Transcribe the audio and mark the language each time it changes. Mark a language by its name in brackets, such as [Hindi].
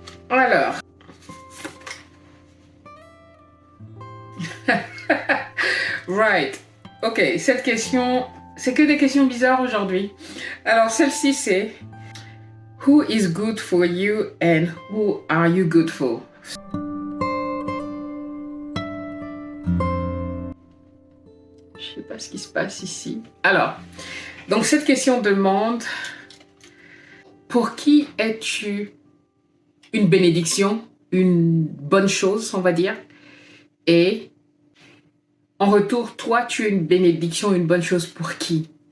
[French] Alors. Right. Ok, cette question, c'est que des questions bizarres aujourd'hui. Alors, celle-ci, c'est... [English] Who is good for you and who are you good for? [French] Je sais pas ce qui se passe ici. Alors, donc cette question demande: pour qui es-tu une bénédiction, une bonne chose, on va dire, et en retour, toi, tu es une bénédiction, une bonne chose pour qui?